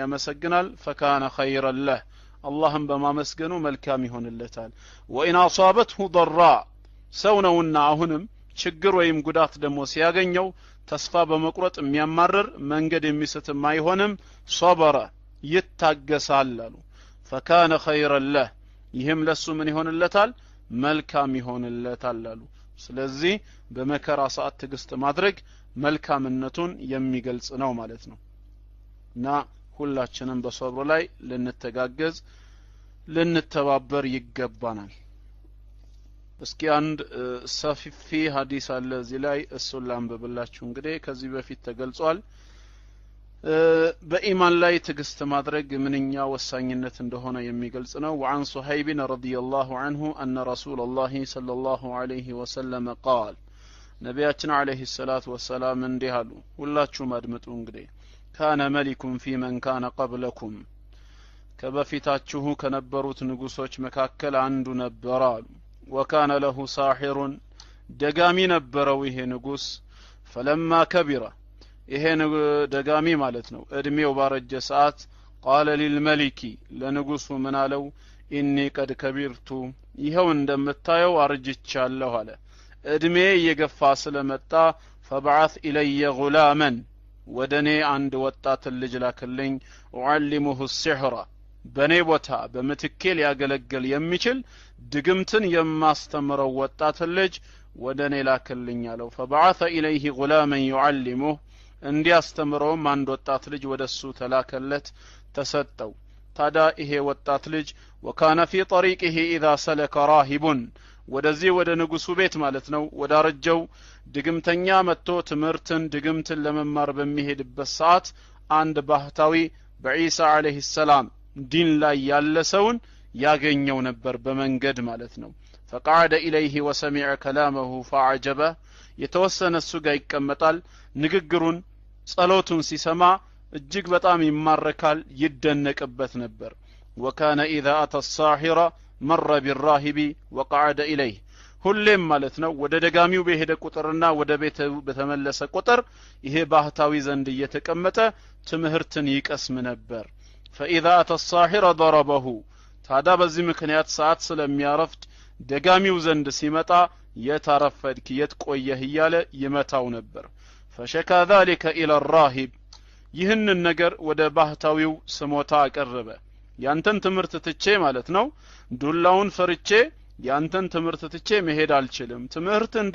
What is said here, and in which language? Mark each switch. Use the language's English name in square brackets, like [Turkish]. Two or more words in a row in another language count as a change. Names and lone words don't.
[Amharic] ያመሰግናል [Arabic] فكان خيرا له [Amharic] اللهم በማመስገኑ መልካም ይሆንለታል [Arabic] وإن أصابته [Amharic] ضራ ሰው ነውና አሁንም ችግር ወይም ጉዳት ደግሞ ሲያገኘው ተስፋ በመቁረጥ የሚያማርር መንገድ የሚስትም አይሆንም ሶበረ ይታገሳል አሉ [Arabic] فكان خيرا له [Amharic] ይህም ለሱ ምን ይሆንለታል መልካም ይሆንለታል አሉ ስለዚህ በመከራ ሰዓት ትግስት ማድረግ መልካምነቱን የሚገልጽ ነው ማለት ነው እና ሁላችንም በሶብር ላይ ልንተጋገዝ ልንተባበር ይገባናል እስኪ አንድ ሰፊፊ ሐዲስ አለ እዚህ ላይ እሱን ላንብብላችሁ እንግዲህ ከዚህ በፊት ተገልጿል በኢማን ላይ ትግስት ማድረግ ምንኛ ወሳኝነት እንደሆነ የሚገልጽ ነው [Arabic] وعن صهيب رضي الله عنه أن رسول الله صلى الله عليه وسلم قال [Amharic] ነቢያችን [Arabic] عليه الصلاة والسلام [Amharic] እንዲህ አሉ ሁላችሁም አድምጡ እንግዲህ [Arabic] كان ملك في من كان قبلكم [Amharic] ከበፊታችሁ ከነበሩት ንጉሶች መካከል አንዱ ነበር አሉ [Arabic] وكان له ساحر [Amharic] ደጋሚ ነበረው ይሄ ንጉስ [Arabic] فلما كبر [Amharic] ይሄ ደጋሚ ማለት ነው እድሜው ባረጀ ሰዓት [Arabic] قال للملك [Amharic] ለንጉሱ ምን አለው [Arabic] إني قد كبرت [Amharic] ይሄው እንደምታየው አርጅቻለሁ አለ እድሜ እየገፋ ስለመጣ [Arabic] فبعث إلي غلاما [Amharic] ወደኔ አንድ ወጣት ልጅ ላከልኝ [Arabic] وعلمه السحر [Amharic] በኔ ቦታ በመትኬ ሊያገለግል የሚችል ድግምትን የማስተምረው ወጣት ልጅ ወደኔ ላከልኝ አለው [Arabic] فبعث إليه غلاما [Amharic] يعلمه እንዲያስተምረው አንድ ወጣት ልጅ ወደሱ ተላከለት ተሰጠው ታዳ ይሄ ወጣት ልጅ [Arabic] وكان في طريقه إذا سلك راهب [Amharic] ወደዚህ ወደ ንጉሱ ቤት ማለት ነው ወዳረጀው ድግምተኛ መጥቶ ትምርትን ድግምትን ለመማር በሚሄድበት ሰዓት አንድ ባህታዊ በኢሳ [Arabic] عليه السلام [Amharic] ዲን ላይ ያለ ሰውን ያገኘው ነበር በመንገድ ማለት ነው [Arabic] فقعد إليه وسمع كلامه فعجبه [Amharic] የተወሰነ እሱ ጋር ይቀመጣል ንግግሩን ጸሎቱን ሲሰማ እጅግ በጣም ይማረካል ይደነቅበት ነበር [Arabic] وكان إذا أتى الساحر مر بالراهب وقعد إليه [Amharic] ሁሌም ማለት ነው ወደ ደጋሚው በሄደ ቁጥርና ወደ ቤቱ በተመለሰ ቁጥር ይሄ ባህታዊ ዘንድ እየተቀመጠ ትምህርትን ይቀስም ነበር [Arabic] فإذا أتى الساحر ضربه [Amharic] ታዳ በዚህ ምክንያት ሰዓት ስለሚያረፍድ ደጋሚው ዘንድ ሲመጣ የታረፈድክ የትቆየህ እያለ ይመታው ነበር [Arabic] فشكى ذلك إلى الراهب [Amharic] ይህንን ነገር ወደ ባህታዊው ስሞታ አቀረበ ያንተን ትምህርት ትቼ ማለት ነው ዱላውን ፈርቼ ያንተን ትምህርት ትቼ መሄድ አልችልም ትምህርት